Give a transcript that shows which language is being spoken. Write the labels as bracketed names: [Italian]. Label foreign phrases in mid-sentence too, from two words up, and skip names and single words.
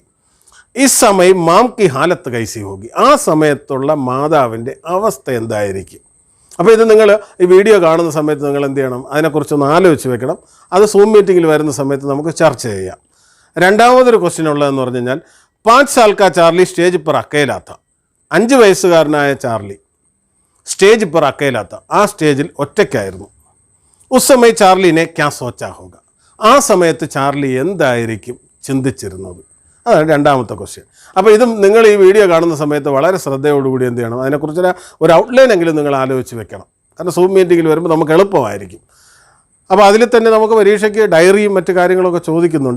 [Malayalam] ഈ സമയം [Hindi] माँ की हालत कैसी होगी, [Malayalam] ആ സമയത്തുള്ള മാതാവിൻ്റെ അവസ്ഥ എന്തായിരിക്കും. അപ്പോൾ ഇത് നിങ്ങൾ ഈ വീഡിയോ കാണുന്ന സമയത്ത് നിങ്ങൾ എന്ത് ചെയ്യണം, അതിനെക്കുറിച്ചൊന്ന് ആലോചിച്ച് വെക്കണം. അത് സൂം മീറ്റിങ്ങിൽ വരുന്ന സമയത്ത് നമുക്ക് ചർച്ച ചെയ്യാം. രണ്ടാമതൊരു ക്വസ്റ്റ്യൻ ഉള്ളതെന്ന് പറഞ്ഞു കഴിഞ്ഞാൽ [Hindi] 5 साल का चार्ली स्टेज पर अकेला था. [Malayalam] 5 വയസ്സുകാരനായ ചാർലി സ്റ്റേജ് [Hindi] पर अकेला था, [Malayalam] ആ സ്റ്റേജിൽ ഒറ്റയ്ക്കായിരുന്നു. [Hindi] उस समय चार्ली ने क्या सोचा होगा, [Malayalam] ആ സമയത്ത് ചാർലി എന്തായിരിക്കും ചിന്തിച്ചിരുന്നത്. അതാണ് രണ്ടാമത്തെ ക്വസ്റ്റ്യൻ. അപ്പോൾ ഇതും നിങ്ങൾ ഈ വീഡിയോ കാണുന്ന സമയത്ത് വളരെ ശ്രദ്ധയോടുകൂടി എന്ത് ചെയ്യണം, അതിനെക്കുറിച്ച് ഒരു ഔട്ട്ലൈൻ എങ്കിലും നിങ്ങൾ ആലോചിച്ച് വെക്കണം. കാരണം സൂം മീറ്റിങ്ങിൽ വരുമ്പോൾ നമുക്ക് എളുപ്പമായിരിക്കും. അപ്പോൾ അതിൽ തന്നെ നമുക്ക് പരീക്ഷയ്ക്ക് ഡയറിയും മറ്റു കാര്യങ്ങളൊക്കെ ചോദിക്കുന്നുണ്ട്.